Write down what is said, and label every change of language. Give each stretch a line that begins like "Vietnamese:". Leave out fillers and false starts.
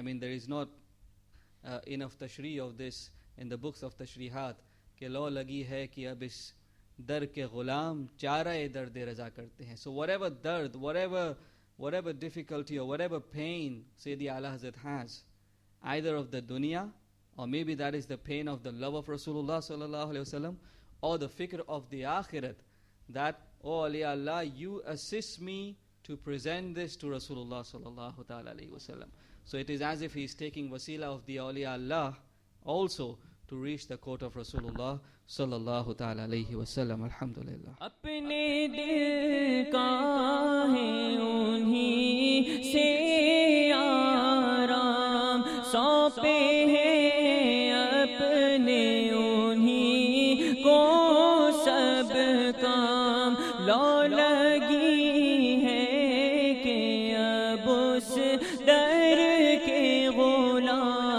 English: I mean, there is not enough tashri of this in the books of tashrihat.
Urdu: کہ لو لگی ہے کہ اب اس در کے غلام چارۂ درد رضا کرتے ہیں.
English: So whatever dard, whatever difficulty or whatever pain Sayyidi Ala Hazrat has, either of the dunya, or maybe that is the pain of the love of Rasulullah sallallahu alaihi wasallam, or the fikr of the akhirat, that, oh awliya Allah, you assist me to present this to Rasulullah sallallahu ta'ala alaihi wasallam. So it is as if he is taking wasila of the awliya Allah also to reach the court of Rasulullah sallallahu ta'ala alaihi wasallam. Alhamdulillah.
Urdu: اپنے دل کا ہے انہی سے آرام، سونپے ہیں اپنے انہی کو سب کام، لو لگی ہے کہ اب اس در کے غلام